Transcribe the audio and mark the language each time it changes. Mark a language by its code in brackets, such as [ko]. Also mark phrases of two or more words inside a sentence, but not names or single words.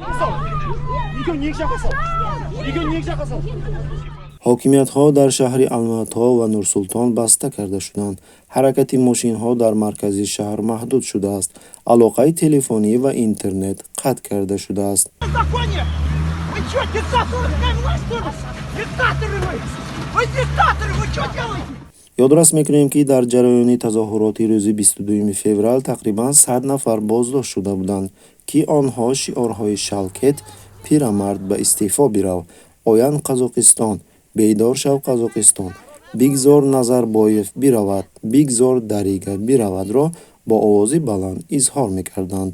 [tg] ҳокимиятҳо дар шаҳри Алмато ва Нурсултон баста карда шуданд. ҳаракати мошинҳо дар маркази шаҳр маҳдуд шудааст. алоқаи телефонӣ ва интернет қатъ карда шудааст. [ru] Вы что, диктаторы? Какая власть у нас? Диктаторы вы! Вы диктаторы, вы что делаете? [tg] ёдрас мекунем, ки дар ҷараёни тазоҳуроти рӯзи 22 феврал тақрибан 100 нафар боздошт шуда буданд, ки онҳо шиорҳои «Шалкет, пирамард ба истеъфо бирав», «Оян Қазоқистон», «Бейдор шав Қазоқистон», «Бигзор Назарбоев биравад», «Бигзор Дарига биравад»ро бо овози баланд изҳор мекарданд.